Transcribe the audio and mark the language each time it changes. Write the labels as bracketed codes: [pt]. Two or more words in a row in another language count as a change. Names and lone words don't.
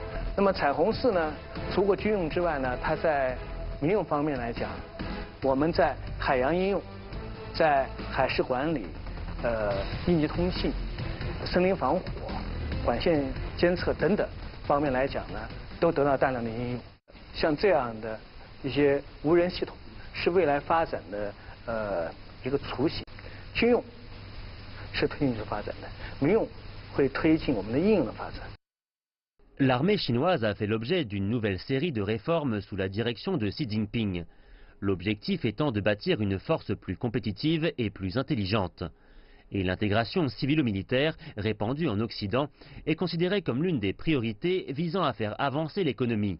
[zh] 那么彩虹4呢，除过军用之外呢，它在民用方面来讲，我们在海洋应用、在海事管理、应急通信、森林防火、管线监测等等方面来讲呢，都得到大量的应用。像这样的一些无人系统，是未来发展的一个雏形。军用是推进式发展的，民用会推进我们的应用的发展。 [fr] L'armée chinoise a fait l'objet d'une nouvelle série de réformes sous la direction de Xi Jinping. L'objectif étant de bâtir une force plus compétitive et plus intelligente. Et l'intégration civilo-militaire, répandue en Occident, est considérée comme l'une des priorités visant à faire avancer l'économie.